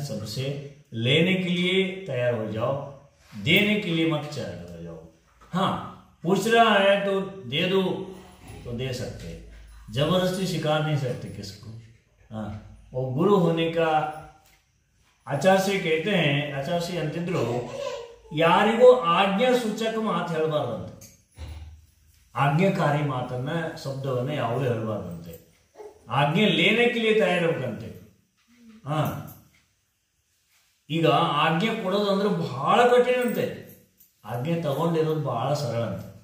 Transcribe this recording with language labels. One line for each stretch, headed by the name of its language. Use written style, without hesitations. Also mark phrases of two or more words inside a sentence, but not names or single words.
Hindi: सबसे लेने के लिए तैयार हो जाओ, देने के लिए मत तैयार हो जाओ. हाँ, पूछ रहा है तो दे दो, तो दे सकते, जबरदस्ती सिखा नहीं सकते किसको. हाँ, वो गुरु होने का आचार्य कहते हैं, आचार्य
Kannada: अंतिದ್ರು ಯಾರಿಗೂ ಆಜ್ಞಾ ಸೂಚಕ ಮಾತು ಹೇಳಬಾರ್ದಂತೆ. ಆಜ್ಞಾಕಾರಿ ಮಾತನ್ನ, ಶಬ್ದವನ್ನ ಯಾವುದೇ ಹೇಳಬಾರ್ದಂತೆ. ಆಜ್ಞೆ ಲೇನಕ್ಕೆ ತಯಾರಿರ್ಬೇಕಂತೆ. ಹಾ, ಈಗ ಆಜ್ಞೆ ಕೊಡೋದು ಅಂದ್ರೆ ಬಹಳ ಕಠಿಣ ಅಂತೆ, ಆಜ್ಞೆ ತಗೊಂಡಿರೋದು ಬಹಳ ಸರಳ ಅಂತೆ.